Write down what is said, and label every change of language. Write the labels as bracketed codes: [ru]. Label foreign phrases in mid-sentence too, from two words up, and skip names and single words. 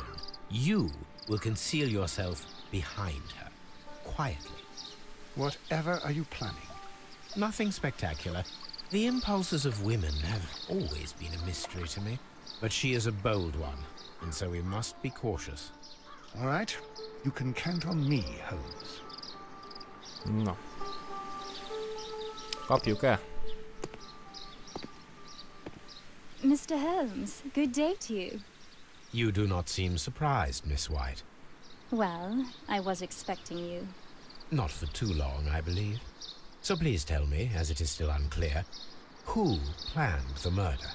[en] You will conceal yourself behind her, quietly. Whatever are you planning? Nothing spectacular. The impulses of women have always been a mystery to me. But she is a bold one, and so we must be cautious. All right. You can count on me, Holmes. [hu] Na. Kapjuk el. [en] Mr. Holmes, good day to you. You do not seem surprised, Miss White. Well, I was expecting you. Not for too long, I believe. So please tell me, as it is still unclear, who planned the murder?